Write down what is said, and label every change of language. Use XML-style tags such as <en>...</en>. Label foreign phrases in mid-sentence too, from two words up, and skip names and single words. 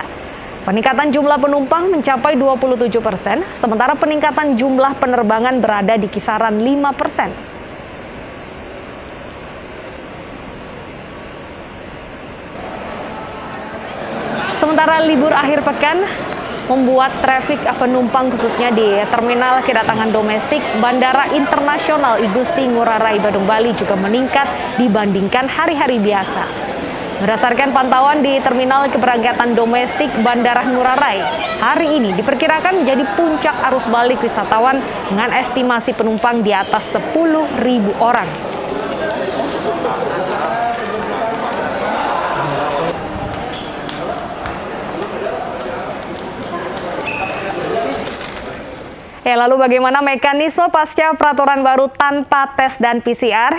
<id>Peningkatan jumlah penumpang mencapai 27%, sementara peningkatan jumlah penerbangan berada di kisaran 5%. Sementara libur akhir pekan, membuat trafik penumpang khususnya di terminal kedatangan domestik Bandara Internasional I Gusti Ngurah Rai Badung Bali juga meningkat dibandingkan hari-hari biasa. Berdasarkan pantauan di terminal keberangkatan domestik Bandara Ngurah Rai, hari ini diperkirakan menjadi puncak arus balik wisatawan dengan estimasi penumpang di atas 10.000 orang. Ya, lalu bagaimana mekanisme pasca peraturan baru tanpa tes dan PCR?</id>